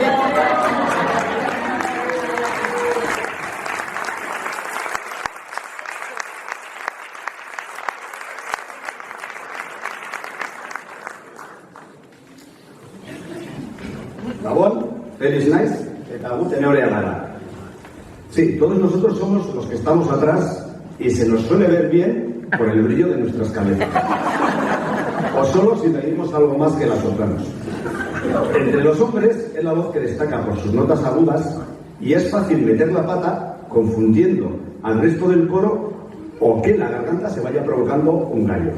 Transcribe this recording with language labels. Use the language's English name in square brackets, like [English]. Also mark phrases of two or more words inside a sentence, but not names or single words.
[Basque] Gabón, feliz naiz, eta gu tenorea gara. [Spanish] Sí, todos nosotros somos los que estamos atrás y se nos suele ver bien por el brillo de nuestras cabezas. O solo si pedimos algo más que las sopranos. Entre los hombres es la voz que destaca por sus notas agudas y es fácil meter la pata confundiendo al resto del coro o que en la garganta se vaya provocando un gallo.